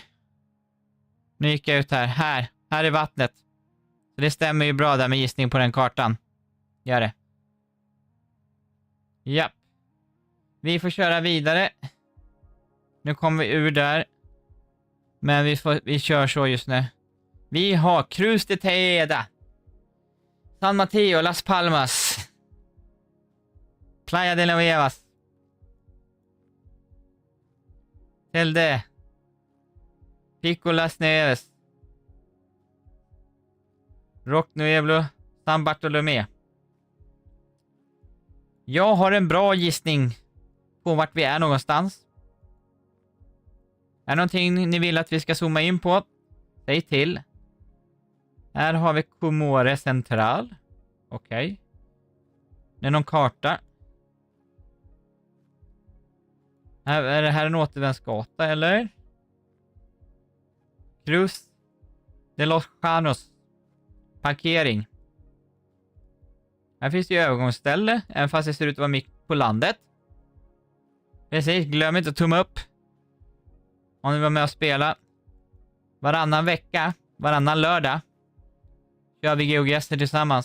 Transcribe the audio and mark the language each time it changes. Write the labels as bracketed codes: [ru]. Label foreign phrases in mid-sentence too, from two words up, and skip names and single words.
[sv] Nu gick jag ut här, här är vattnet. Så det stämmer ju bra där med gissning på den kartan. Gör det. Ja. Vi får köra vidare. Nu kommer vi ur där. Men vi kör så just nu. Vi har Cruz de Tejeda, San Mateo, Las Palmas, Playa de Nuevas, Telde, Pico Las Nieves, Rock Nuevo, San Bartolomé. Jag har en bra gissning på vart vi är någonstans. Är det någonting ni vill att vi ska zooma in på? Säg till. Här har vi Comore Central. Okej. Det är någon karta. Är det här en återvändsgata eller? Cruz de los Llanos. Parkering. Här finns det ju övergångsställe, även fast det ser ut att vara mitt på landet. Precis, glöm inte att tumma upp om ni var med och spela. Varannan vecka, varannan lördag kör vi geogäster tillsammans.